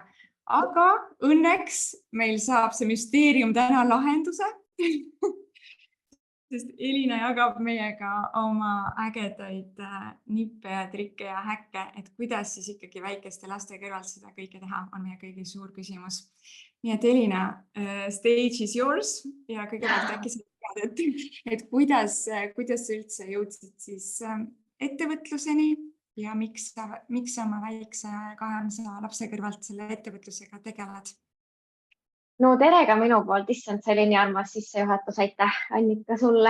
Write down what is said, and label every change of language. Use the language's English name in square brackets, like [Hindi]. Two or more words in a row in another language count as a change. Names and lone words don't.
[Estonian] Aga õnneks meil saab see müsteerium täna lahenduse. Sest Elina jagab meiega oma ägedaid nippe ja trikke ja häkke, et kuidas siis ikkagi väikeste laste kõrvalt seda kõike teha, on meie kõigi suur küsimus. Nii et Elina, [English] stage is yours [Estonian] ja kõigepealt äkki sa tead, et kuidas sa üldse jõudsid siis ettevõtluseni ja miks sa oma väikse 200 lapse kõrvalt selle ettevõtlusega tegeled? No tere ka minu poolt, issand, see oli nii armas sissejuhatus, aitäh Annika sulle.